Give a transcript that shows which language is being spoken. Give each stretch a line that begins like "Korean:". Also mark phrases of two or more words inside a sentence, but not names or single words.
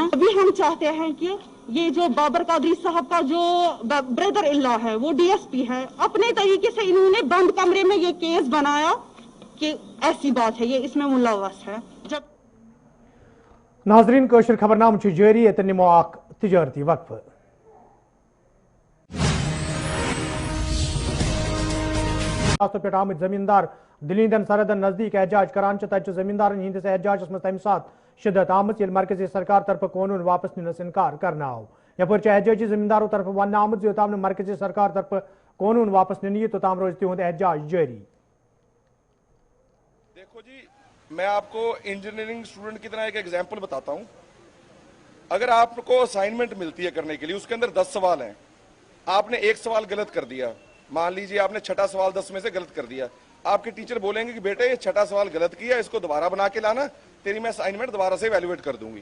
Urdu: ابھی ہم چاہتے ہیں کہ یہ جو بابر قادری صاحب کا جو بردر اللہ ہے وہ DSP ہے, اپنے طریقے سے انہوں نے بند کمرے میں یہ کیس بنایا کہ ایسی بات ہے, یہ اس میں ملوث ہے. جب
Kashmiri: ناظرین کوشر خبرنام جاری, اتن نمو اخ تجارتی وقفہ. پہ آمت زمیندار دلیندن سرحدن نزدیک احتجاج کران تت زمیندارن ہندس احتجاجس مز تمہ سات شدت آمت یل مرکزی سرکار طرف قانون واپس ننس انکار کرنا آو. یپر احتجاجی زمینداروں طرف ون آمت یوتام مرکزی سرکار طرف قانون واپس ننی توتام روز تہد احتجاج جاری.
Urdu: دیکھو جی, میں آپ کو
English: engineering student
Urdu: کی طرح ایک ایگزامپل بتاتا ہوں. اگر آپ کو اسائنمنٹ ملتی ہے کرنے کے لیے, اس کے اندر 10 سوال ہیں, آپ نے ایک سوال غلط کر دیا, مان لیجیے آپ نے 6ٹھا سوال 10 میں سے غلط کر دیا, آپ کے ٹیچر بولیں گے کہ بیٹے یہ 6ٹھا سوال غلط کیا, اس کو دوبارہ بنا کے لانا, تیری میں اسائنمنٹ دوبارہ سے ایویلویٹ کر دوں گی.